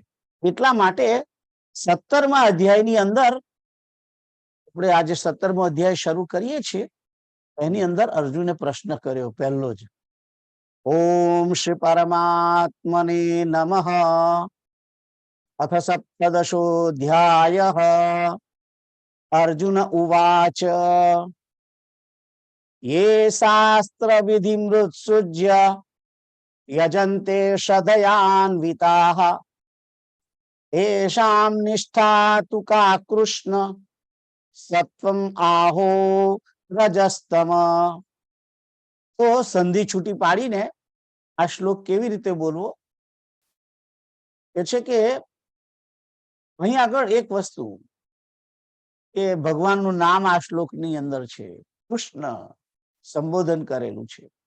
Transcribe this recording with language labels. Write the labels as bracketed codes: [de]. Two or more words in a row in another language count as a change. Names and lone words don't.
[gu] એટલા માટે 17મા અધ્યાયની અંદર, આપણે આજે 17મો અધ્યાય શરૂ કરીએ છીએ, એની અંદર અર્જુને પ્રશ્ન કર્યો પહેલો જ, [sa] ओम श्री परमात्मने नमः. अथ सप्तदशोऽध्यायः. अर्जुन उवाच ये शास्त्र विधिमुत्सृज्य यजन्ते श्रद्धयान्विताः येषां निष्ठा तु का कृष्ण सत्वम आहो रजस्तम. [gu] તો સંધિ છૂટી પાડીને આ શ્લોક કેવી રીતે બોલવો કે છે કે અહીં આગળ એક વસ્તુ કે ભગવાનનું નામ આ શ્લોકની અંદર છે, કૃષ્ણ સંબોધન કરેલું છે.